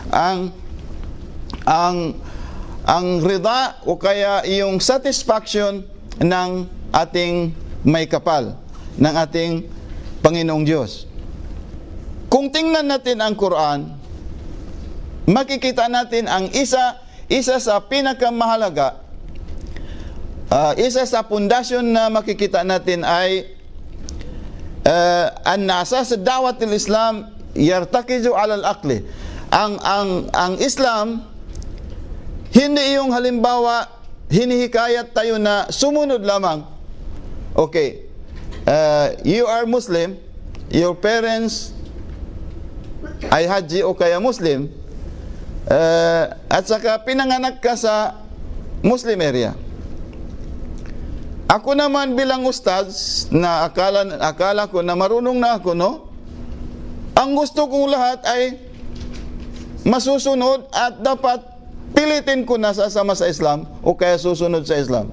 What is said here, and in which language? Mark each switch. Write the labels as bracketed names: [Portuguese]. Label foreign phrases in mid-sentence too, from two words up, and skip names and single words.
[Filipino] ang rida o kaya yung satisfaction ng ating may kapal, ng ating Panginoong Diyos. Kung tingnan natin ang Quran, makikita natin ang isa sa pinakamahalaga, isa sa pundasyon na makikita natin ay [Arabic] أن أساس دعوة الإسلام يرتكز على العقل. [Filipino] Ang Islam, hindi yung halimbawa hinihikayat tayo na sumunod lamang. [English] Okay, you are Muslim, your parents [Filipino] ay Haji o kaya Muslim, at saka pinanganak ka sa [English] Muslim area. [Filipino] Ako naman bilang ustaz, na akala ko na marunong na ako, no? Ang gusto kong lahat ay masusunod at dapat pilitin ko na sasama sa Islam o kaya susunod sa Islam.